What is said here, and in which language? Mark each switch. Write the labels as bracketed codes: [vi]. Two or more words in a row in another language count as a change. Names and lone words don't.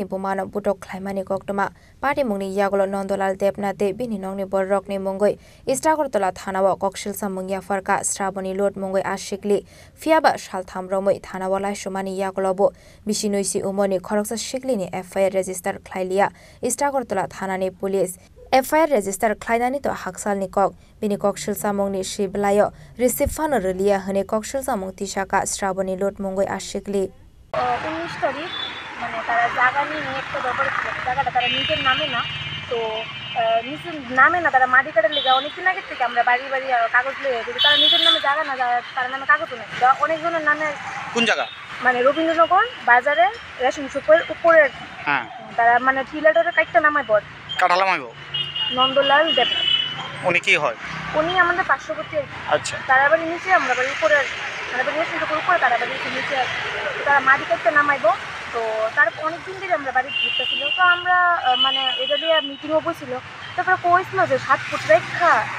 [trp] Bumano Butok Klaimani Koktoma Party Mungni Yagolo Nondolal Debnati Bini Nongni Borok ni Mungoi Istagartala Thanawa Kokshil Samungya Farka Straboni Lord Mungoi Ashikli Fiaba Shalthamramoi Thanawala Shumani Yagolobo Bishinuisi Umoni Koroksa Shiklini [en] FIR register [trp] Klailia Istagartala Thanani Police [en] FIR register [trp] Klainani to Haksal Nikok, Binikok Shilsamung ni Shiblayo, Risifano Relia, Honekok Shilsamung Tishaka, Straboni Lord Mungoi Ashikli. [bn] 19 তারিখ মানে তারা জায়গা নিয়ে একটা দরবার ছিল জায়গাটা তারা নিজের নামে না তো নিজের নামে না তারা মাটি কাটার লেগে অনেকদিন আগে থেকে আমরা বাড়ি বাড়ি কাগজ লিয়ে কিন্তু তারা নিজের নামে জায়গা না তার নামে কাগজও নেই অনেকজনের নামে কোন জায়গা মানে রবীন্দ্রনগর বাজারে রেশন শপের উপরে হ্যাঁ তারা মানে টিলারের কাটটা নামাই পড় কাটালামাইবো নন্দলাল দেব উনি কি হয় উনি আমাদের পার্শ্ববর্তী আচ্ছা তারা বাড়ি নিচে আমরা বাড়ি উপরে মানে বাড়ি রেশন শপের উপরে তারা বাড়ি নিচে তারা মাটি কাটতে নামাইবো তো তার অনেক দিন ধরে আমরা বাড়ি ঘুরতেছিল তো আমরা মানে এটা নিয়ে মিটিংও বসছিল তারপরে কইছিল যে 7 ফুট রেখা